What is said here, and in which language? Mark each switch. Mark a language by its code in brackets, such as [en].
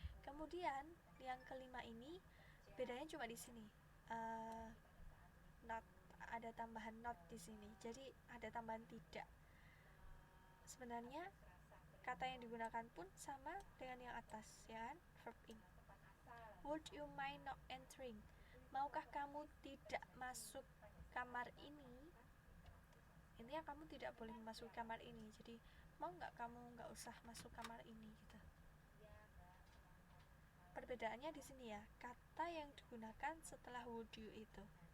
[id] Kemudian yang kelima ini bedanya cuma di sini. Not, ada tambahan not di sini. Jadi ada tambahan tidak. Sebenarnya kata yang digunakan pun sama dengan yang atas, ya kan? [en] Verb ing. Would you mind not entering? [id] Maukah kamu tidak masuk kamar ini? Intinya kamu tidak boleh masuk kamar ini. Jadi mau nggak kamu nggak usah masuk kamar ini gitu. Perbedaannya di sini ya, kata yang digunakan setelah [en] would you [id] itu.